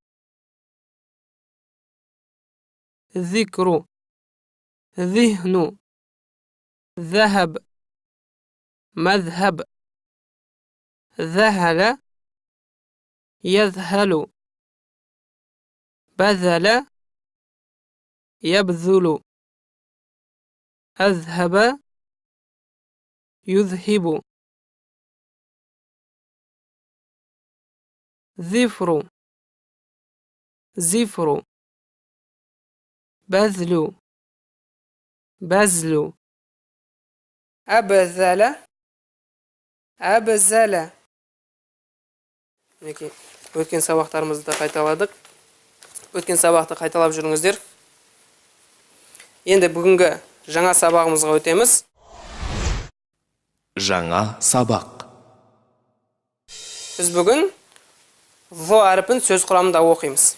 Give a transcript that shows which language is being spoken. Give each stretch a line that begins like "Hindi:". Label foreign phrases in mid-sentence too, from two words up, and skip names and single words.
Arabic: ذكر ذهن ذهب مذهب ذهل يذهل بذل يبذل أذهب يذهب ذفر زفر بذل بذل أبذل أبذل
Kazakh: Мінекей, өткен сабақтарымызды қайталадық. Өткен сабақты қайталап жүріңіздер. Енді бүгінгі жаңа сабағымызға өтеміз. Жаңа сабақ. Біз бүгін vo әріпін сөз құрамында оқимыз.